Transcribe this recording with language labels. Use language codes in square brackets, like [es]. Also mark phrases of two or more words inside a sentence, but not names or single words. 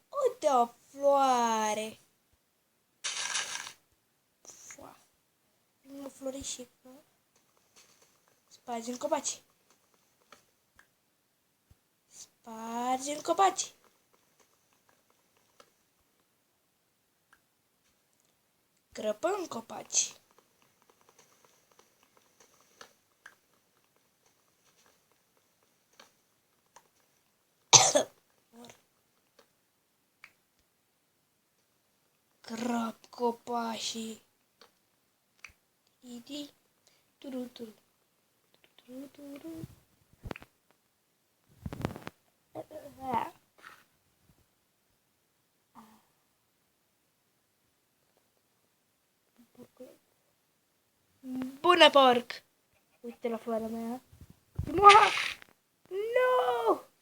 [ro] Uite o floare. O florișică. Spargem copaci. Spargem copaci. Crăpăm copaci. Crăp copașii. Idi. Turu, turu. Turu, turu. Bună, porc! Uite la floarea mea. Nu!